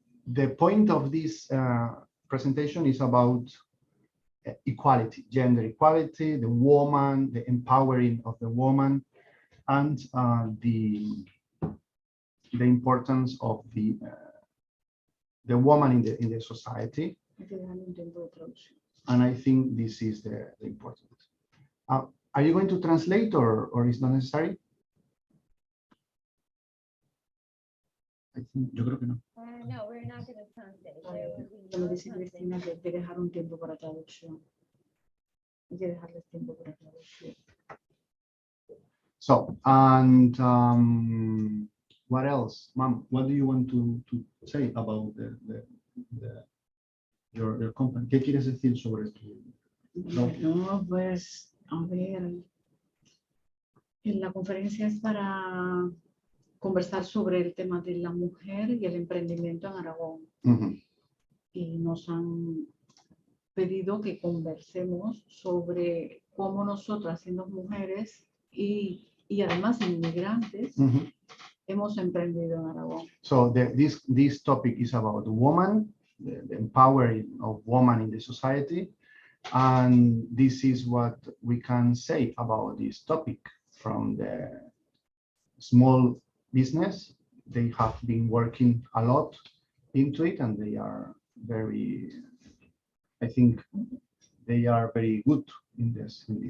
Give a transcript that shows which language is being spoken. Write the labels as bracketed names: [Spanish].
[English] The point of this presentation is about equality, gender equality, the woman, the empowering of the woman, and the importance of the woman in the society. And I think this is the important. Are you going to translate, or is not necessary? I think, [Spanish] yo creo que no. [English] No, we're not going to translate. [Spanish] Como dice Cristina, de dejar un tiempo para traducción. Hay que dejarles tiempo para traducción. [English] So, and what else, Mom? What do you want to say about your company? [Spanish] ¿Qué quieres decir sobre tu? No, pues, a ver, en la conferencia es para conversar sobre el tema de la mujer y el emprendimiento en Aragón. Y nos han pedido que conversemos sobre cómo nosotras, siendo mujeres y además inmigrantes, hemos emprendido en Aragón. [English] So this topic is about the woman, the empowering of woman in the society, and this is what we can say about this topic from the small business. They have been working a lot into it, and they are very, I think they are very good in this.